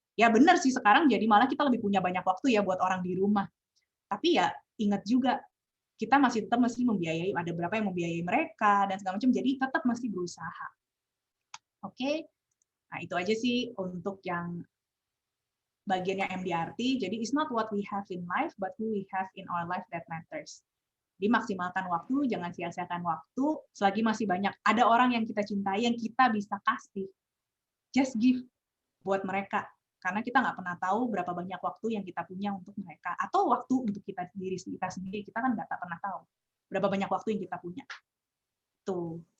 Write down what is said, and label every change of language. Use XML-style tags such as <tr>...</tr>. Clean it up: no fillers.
<id>Ya benar sih, sekarang jadi malah kita lebih punya banyak waktu ya buat orang di rumah. Tapi ya ingat juga, kita masih tetap mesti membiayai, ada berapa yang membiayai mereka, dan segala macam, jadi tetap mesti berusaha. Oke? Nah, itu aja sih untuk yang bagiannya MDRT.</id> <en>Jadi, it's not what we have in life, but who we have in our life that matters.</en> <id>Jadi, maksimalkan waktu, jangan sia-siakan waktu, selagi masih banyak. Ada orang yang kita cintai, yang kita bisa kasih.</id> <en>Just give</en> <id>buat mereka. Karena kita nggak pernah tahu berapa banyak waktu yang kita punya untuk mereka. Atau waktu untuk diri kita sendiri. Kita kan nggak pernah tahu berapa banyak waktu yang kita punya. Tuh.</id>